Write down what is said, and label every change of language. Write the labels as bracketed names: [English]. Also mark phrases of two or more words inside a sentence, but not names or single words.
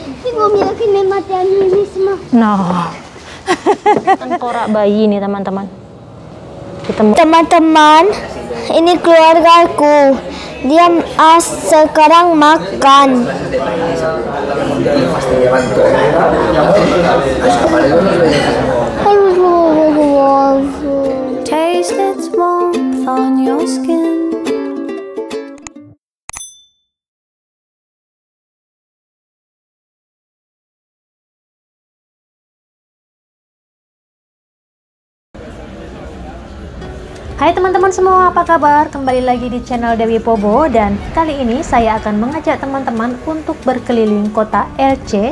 [Spanish] tengo miedo que me mate a mí misma. No. [Indonesian] Tengkorak bayi nih teman-teman. Teman-teman, ini keluargaku. Dia sekarang makan. [English] Taste its warmth on your skin. [Indonesian] Hai teman-teman semua, apa kabar? Kembali lagi di channel Dewi Pobo, dan kali ini saya akan mengajak teman-teman untuk berkeliling kota Elche.